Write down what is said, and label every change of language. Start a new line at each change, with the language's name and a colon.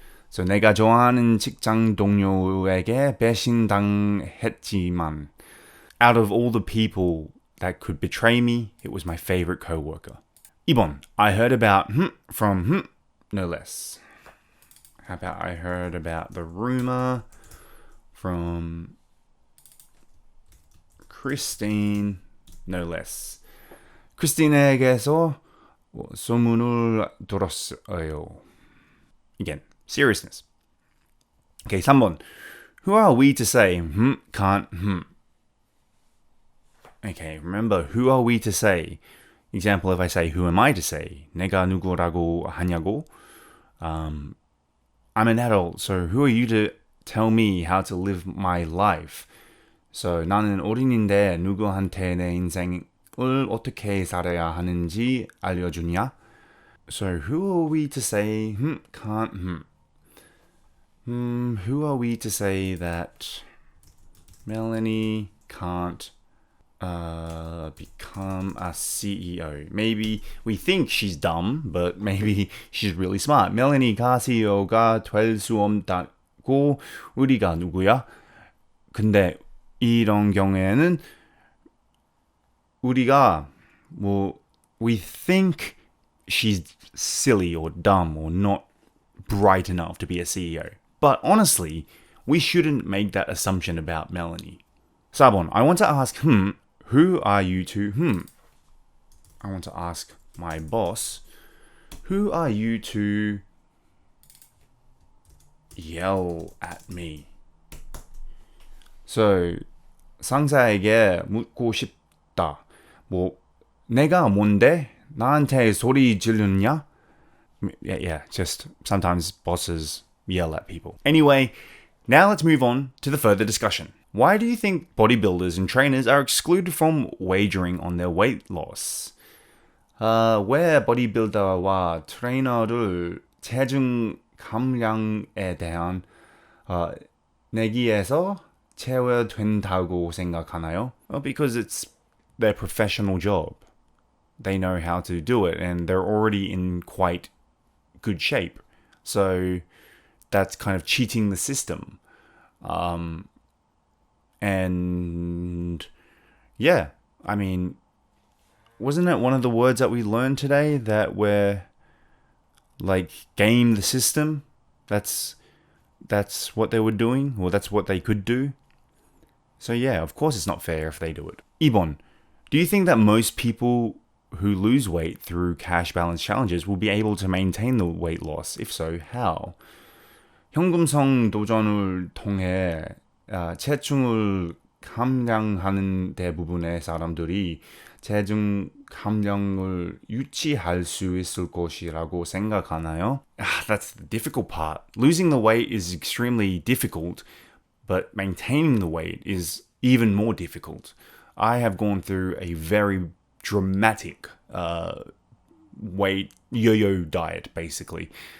English: So, 내가 좋아하는 직장 동료에게 배신당했지만 out of all the people that could betray me, it was my favorite co-worker. 2번, I heard about from no less. How about I heard about the rumor from Christine, no less.
Korean: 크리스틴에게서 소문을 들었어요.
English: Again, seriousness. Okay, 3번. Who are we to say, can't, Okay, remember, who are we to say? Example, if I say, who am I to say?
Korean: 내가 누구라고 하냐고?
English: I'm an adult, so who are you to tell me how to live my life?
Korean: So 나는 어린인데 누구한테 내 인생을 어떻게 살아야 하는지 알려주냐?
English: So who are we to say, can't, who are we to say that Melanie can't become a CEO? Maybe we think she's dumb, but maybe she's really smart.
Korean: 멜러니가 CEO가 될 수 없다고 우리가 누구야?
English: 근데 이런 경우에는 우리가 we think she's silly or dumb or not bright enough to be a CEO. But honestly, we shouldn't make that assumption about Melanie. 4번, I want to ask who are you to I want to ask my boss, who are you to yell at me?
Korean: So, 상사에게 묻고 싶다. 내가 뭔데? 나한테 소리 지르냐?
English: Yeah, just sometimes bosses yell at people. Anyway, now let's move on to the further discussion. Why do you think bodybuilders and trainers are excluded from wagering on their weight loss?
Korean: 왜 보디빌더와 트레이너를 체중 감량에 대한 내기에서 제외된다고 생각하나요?
English: Well, because it's their professional job. They know how to do it and they're already in quite good shape. So that's kind of cheating the system. And yeah, I mean, wasn't it one of the words that we learned today that we're like game the system? That's what they were doing, or that's what they could do. So yeah, of course it's not fair if they do it. 2번, do you think that most people who lose weight through cash balance challenges will be able to maintain the weight loss? If so, how?
Korean: 현금성 도전을 통해 체중을 감량하는 대부분의 사람들이 체중 감량을 유지할 수 있을 것이라고 생각하나요?
English: That's the difficult part. Losing the weight is extremely difficult, but maintaining the weight is even more difficult. I have gone through a very dramatic weight yo-yo diet, basically.